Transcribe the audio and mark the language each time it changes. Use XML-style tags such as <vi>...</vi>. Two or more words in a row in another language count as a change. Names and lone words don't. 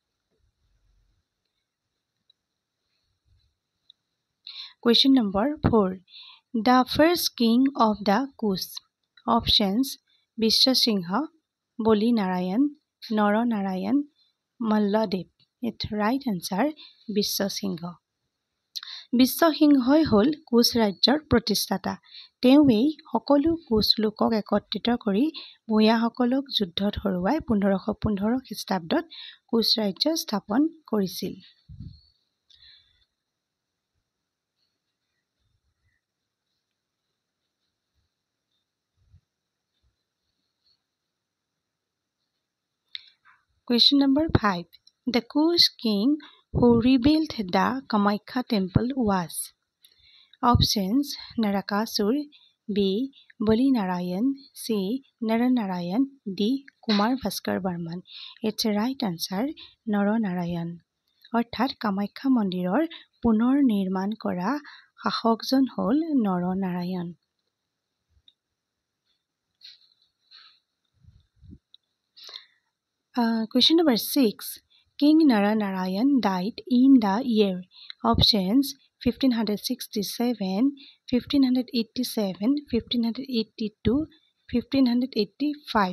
<en>Question number 4. The first king of the Kuch. Options Vishwasingha, Boli Narayan, Nara Narayan, Malladev. Its right answer Vishwasingha.</en> <as>বিশ্বসিংহই হ'ল কোচ ৰাজ্যৰ প্ৰতিষ্ঠাতা। তেওঁৱেই সকলো কোচ লোকক একত্ৰিত কৰি ভূঞাসকলক যুদ্ধত হৰুৱাই 1515 খ্ৰীষ্টাব্দত কোচ ৰাজ্য স্থাপন কৰিছিল।</as> <en>Question number 5. The Kush king who rebuilt the Kamakhya temple was? Options Narakasur, B. Bali Narayan, C. Naranarayan, D. Kumar Bhaskar Barman. Its right answer Naranarayan.</en> <as>অৰ্থাৎ কামাখ্যা মন্দিৰৰ পুনৰ নিৰ্মাণ কৰা শাসকজন হ'ল নৰনাৰায়ণ।</as> <en>Question number 6. King Naranarayan died in the year. Options 1567, 1587, 1582, 1585.</en>